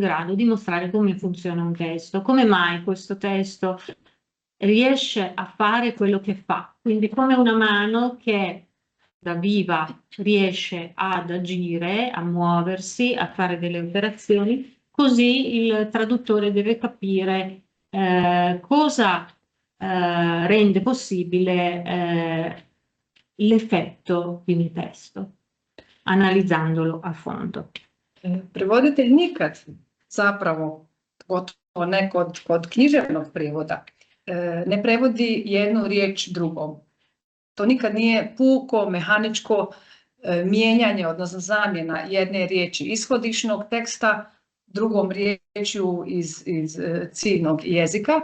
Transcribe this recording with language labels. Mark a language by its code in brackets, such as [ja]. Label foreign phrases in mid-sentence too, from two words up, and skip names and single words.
[it] grado di mostrare come funziona un testo, come mai questo testo riesce a fare quello che fa, quindi come una mano che da viva riesce ad agire, a muoversi, a fare delle operazioni, così il traduttore deve capire cosa rende possibile l'effetto di un testo, analizzandolo a fondo. [hr] Prevoditelj nikad zapravo, gotovo ne kod književnog prevoda, ne prevodi jednu riječ drugom. To nikad nije puko, mehaničko mijenjanje, odnosno zamjena jedne riječi ishodišnog teksta drugom riječju iz ciljnog jezika.